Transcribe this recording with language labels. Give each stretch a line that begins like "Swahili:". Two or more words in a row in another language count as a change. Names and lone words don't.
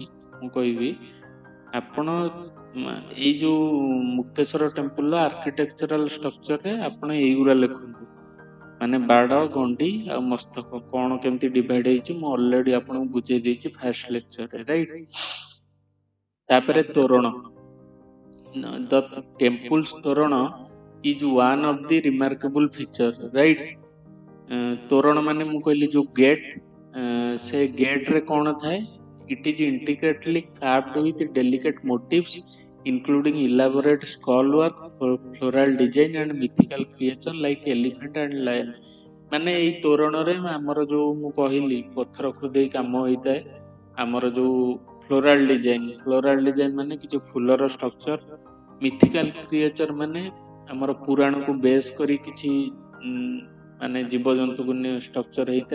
Odia: ମୁଁ କହିବି ଆପଣ ଏଇ ଯୋଉ ମୁକ୍ତେଶ୍ୱର
English: temple architectural structure
Odia: ଆପଣ ଏଇଗୁରା ଲେଖନ୍ତୁ, ମାନେ ବାଡ, ଗଣ୍ଡି ଆଉ ମସ୍ତକ କଣ କେମିତି ଡିଭାଇଡ ହେଇଛି ମୁଁ ଅଲରେଡି ଆପଣଙ୍କୁ ବୁଝେଇ ଦେଇଛି
English: first lecture,
Odia: ରାଇଟ। ତାପରେ ତୋରଣ,
English: the temple's Torana is one of the remarkable feature, right.
Odia: ତୋରଣ ମାନେ ମୁଁ କହିଲି ଯୋଉ ଗେଟ୍, ସେ ଗେଟ୍ରେ କଣ ଥାଏ,
English: it is intricately carved with delicate motifs including elaborate skull work, floral design and mythical creature like elephant and lion।
Odia: ମାନେ ଏଇ ତୋରଣରେ ଆମର ଯୋଉ ମୁଁ କହିଲି ପଥର ଖୋଦେଇ କାମ ହେଇଥାଏ, ଆମର ଯୋଉ
English: floral design
Odia: ମାନେ କିଛି ଫୁଲର ଷ୍ଟ୍ରକ୍ଚର,
English: mythical creature
Odia: ମାନେ ଆମର ପୁରାଣକୁ ବେସ୍ କରି କିଛି ମାନେ ଜୀବଜନ୍ତୁକୁ ଷ୍ଟ୍ରକ୍ଚର ହେଇଥାଏ।